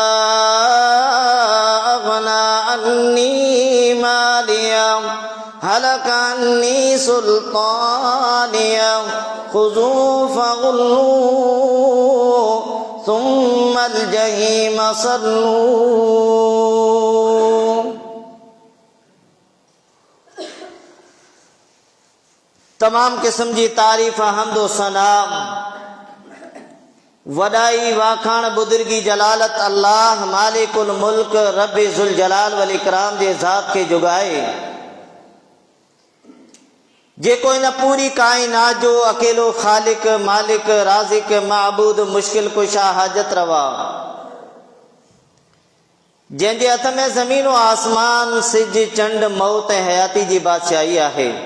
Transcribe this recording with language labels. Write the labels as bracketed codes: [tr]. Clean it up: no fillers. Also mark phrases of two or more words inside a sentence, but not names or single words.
[ar] أغنى عني ماليا هلك عني سلطانيا خذوه فغلوه ثم الجحيم [sd] صلوه तमाम किस्म जी तारीफ़ हमदो सनाम वडाई वाखाण बुजुर्गी जलालत [ar] الله مالك الملك ربي ذو الجلال والإكرام [sd] जे ज़ात के जुगाए जेको इन पूरी कायनात जो अकेलो खालिक मालिक राज़िक माबूद मुश्किल कुशा हाजत रवा जंहिंजे हथ में ज़मीन व आसमान सिज चंड मौत हयाती जी बादशाही आहे